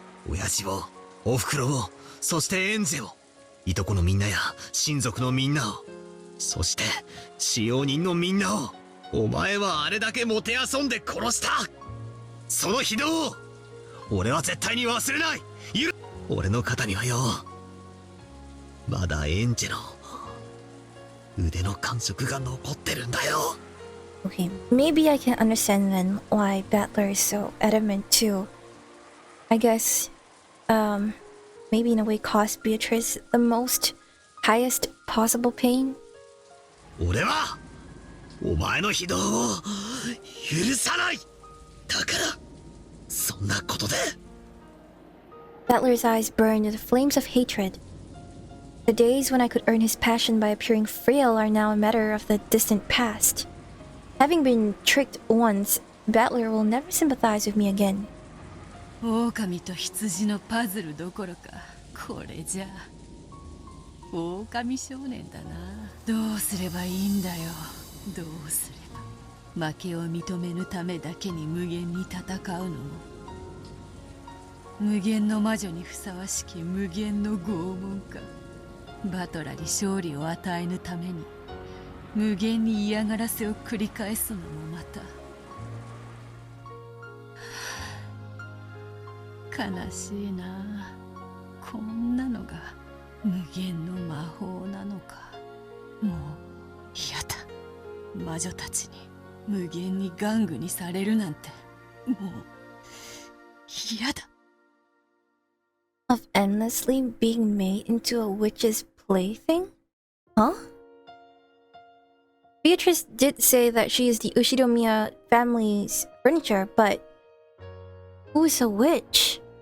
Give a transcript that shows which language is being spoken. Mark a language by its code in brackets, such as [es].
[ja] 親父を、おふくろを、そしてエンジェを、いとこのみんなや親族のみんなを、そして使用人のみんなを、お前はあれだけもてあそんで殺した。その非道を俺は絶対に忘れない。俺の肩にはよ、まだエンジェの腕の感触が残ってるんだよ。 [en] Okay, maybe I can understand then why Battler is so adamant too. I guess, maybe in a way caused Beatrice the most highest possible pain. [ja] 俺はお前の非道を許さない。だからそんなことで。 [en] Battler's eyes burned with flames of hatred. The days when I could earn his passion by appearing frail are now a matter of the distant past. Having been tricked once, Battler will never sympathize with me again. [ja] 狼と羊のパズルどころか、これじゃ狼少年だな。どうすればいいんだよ。どうすれば。負けを認めぬためだけに無限に戦うのも、無限の魔女にふさわしき無限の拷問か。バトラに勝利を与えぬために無限に嫌がらせを繰り返すのもまた悲しいな。こんなのが無限の魔法なのか。もう嫌だ。魔女たちに無限に玩具にされるなんてもう嫌だ。 [en] Of endlessly being made into a witch's plaything? Huh? Beatrice did say that she is the Ushidomiya family's furniture, but who is a witch?